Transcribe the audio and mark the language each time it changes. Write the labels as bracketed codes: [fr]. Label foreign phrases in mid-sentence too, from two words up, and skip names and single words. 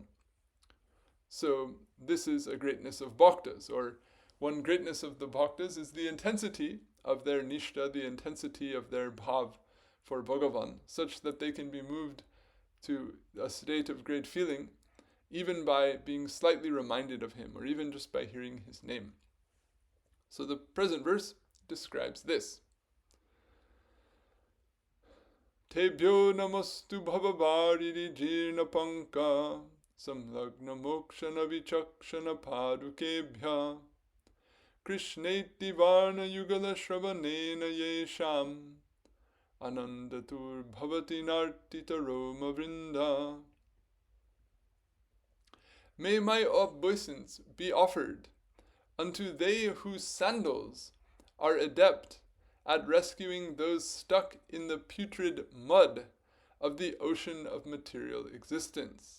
[en] So this is a greatness of bhaktas, or one greatness of the bhaktas is the intensity of their nishtha, the intensity of their bhav for Bhagavan, such that they can be moved to a state of great feeling, even by being slightly reminded of him, or even just by hearing his name. So the present verse describes this. [sa] Tebhyo namo'stu bhava-vāridhi-jīrṇa-paṅka saṁlagna-mokṣaṇa-vicakṣaṇa-pādukebhyaḥ kṛṣṇeti varṇa-yugala-śravaṇena yeṣām ānandathur bhavati nartita-roma-vṛndaḥ. [en] May my obeisance be offered unto they whose sandals are adept at rescuing those stuck in the putrid mud of the ocean of material existence.